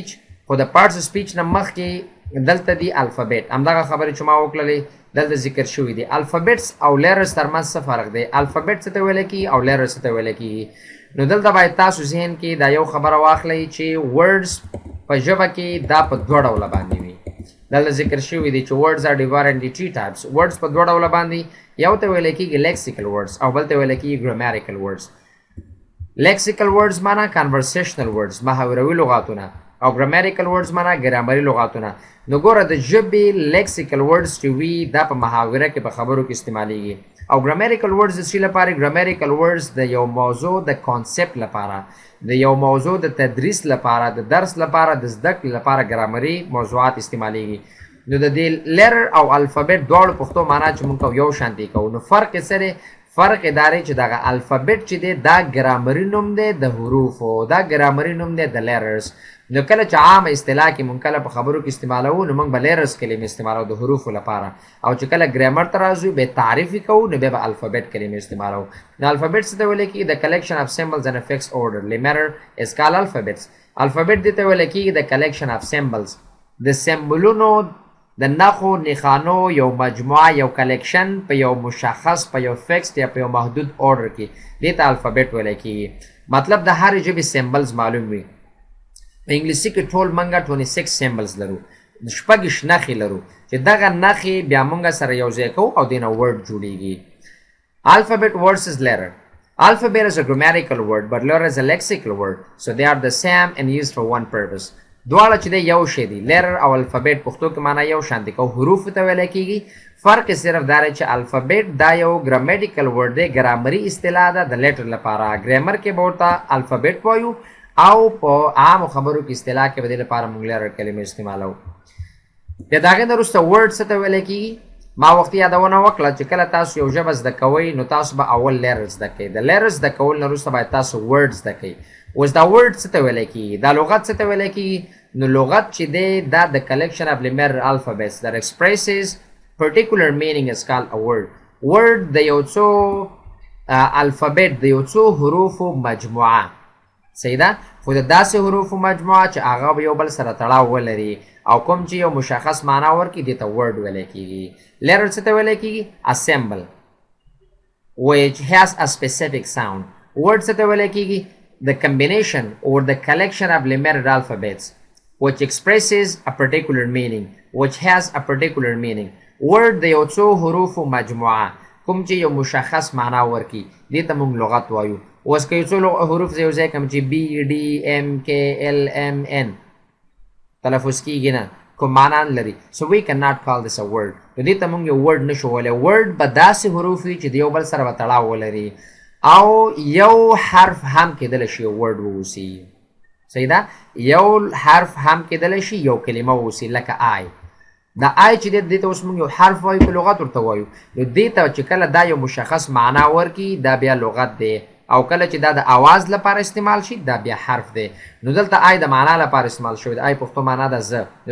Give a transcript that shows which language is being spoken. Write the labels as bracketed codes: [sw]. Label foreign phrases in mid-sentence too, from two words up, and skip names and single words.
[ps] خو د [en] parts of speech [ps] نه مخکې دلته دی الفابet همدغه خبرې چې ما وکړلې دلته ذکر شوي دي. الفابټس او لیرز ترمنځ څه فرق دی. الفابet څه ته ویلی کېږي او لیرز څه ته ویلی کېږي. نو دلته باید تاسو ذهن کې دا یو خبره واخلئ چې ورډز په ژبه کې دا په دوه ډوله باندې وي. دلته ذکر شوي دي چې [en] words are divided into three types. [ps] words په دوه ډوله باندې یو ته ویلی کېږي [en] lexical words [ps] او بل ته ویلی کېږي [en] grammatical words. lexical words [ps] معنا [en] conversational words [ps] محاوروي لغاتونه او [en] grammatical words [ps] معنا ګرامري لغاتونه. نو ګوره د ژبې [en] lexical words [ps] چې وي دا په محاوره کې په خبرو کې استعمالیږي او [en] grammatical words [ps] د څه لپاره. [en] grammatical words [ps] د یو موضوع د کانسپټ لپاره د یو موضوع د تدریس لپاره د درس لپاره د زده کړې لپاره ګرامري موضوعات استعمالیږي. نو د دې لیټر او الفابet دواړو پښتو معنا چې موږ یو شانتي کوو. نو فرق یې څه دی؟ فرق یې دا دی چې دغه الفابet چې دی دا ګرامري نوم دی د حروفو دا ګرامري نوم دی د لیټرز. نو کله چې عامه اصطلاح کې مونږ کله په خبرو کې استعمالوو نو مونږ به لیرز کلمې استعمالوو د حروفو لپاره او چې کله ګرامر ته راځو بیا تعریف یې کوو نو بیا به الفابet کلمې استعمالوو. نو الفابet څه ته ویلی کېږي د [en] collection of symbols in a fixed orderly manner is called alphabets. [ps] الفابet دې ته ویلی کېږي د [en] collection of symbols [ps] د سمبولونو د نښو نښانو یو مجموعه یو کلیکشن په یو مشخص په یو فکسډ یا په یو محدود order کې دې ته الفابet ویلی کېږي. مطلب د هرې ژبې سمبلز معلوم وي. په انګلیسي کې ټول منګه 26 سیمبلز لرو شپږ نښې لرو چې دغه نښې بیا موږ سره یو ځای کوو او دې نه ورډ جوړیږي. [en] alphabet versus letter. alphabet is a grammatical word but letter is a lexical word so they are the same and used for one purpose. [ps] دواړه چې دی یو شی دی letter او alphabet پښتو کې معنا یو شان دي کو حروف ته ویل کېږي. فرق صرف دا دی چې alphabet دا یو [en] grammatical word [ps] دی ګرامري اصطلاح ده د letter لپاره. ګرامر کې به ورته alphabet وایو او په عامو خبرو کې اصطلاح کې به دې لپاره موږ لیټر کلمې استعمالوو. بیا د هغې نه وروسته ورډ څه ته ویلی کېږي. ما وختي یادونه وکړه چې کله تاسو یو ژبه زده کوئ نو تاسو به اول لیټر زده کوئ. د لیټر زده کولو نه وروسته باید تاسو ورډ زده کوئ. اوس دا ورډ څه ته ویلی کېږي؟ دا لغت څه ته ویلی کېږي؟ نو لغت چې دی دا د [en] collection of numeric alphabets that expresses particular meaning is called a word. [ps] word د یو څو الفابet د یو څو حروفو مجموعه صحیح ده خو د داسې حروفو مجموعه چې هغه یو بل سره تړاو ولري او کوم چې یو مشخص معنا ورکړي دې ته ورډ ویلی کېږي letter څه ته ویلی کېږي [en] assemble which has a specific sound [ps] word څه ته ویلی کېږي [en] the combination or the collection of limited alphabets which expresses a particular meaning which has a particular meaning [ps] word د یو څو حروفو مجموعه کوم چې یو مشخص معنا ورکړي دې ته موږ لغت وایو اوس که یو څو حروف زه یو ځای کړم چې B D M K L M N تلفظ کېږي نه کوم معنا نه لري [en] so we cannot call this a word [ps] نو دې ته موږ یو ورډ نشو ویلی ورډ به داسې حروف وي چې د یو بل سره به تړاو ولري او یو حرف هم کېدلی شي یو ورډ واوسي صحیح ده یو حرف هم کېدلی شي یو کلمه واوسي لکه آی دا آی چې دې ته اوس موږ یو حرف وایو په لغت ورته وایو نو دې ته چې کله دا یو مشخص معنا ورکړي دا بیا لغت دی او کله چې دا د آواز لپاره استعمال شي دا بیا حرف دی نو دلته آی د معنا لپاره استعمال شوی د آی پښتو معنا ده زه نو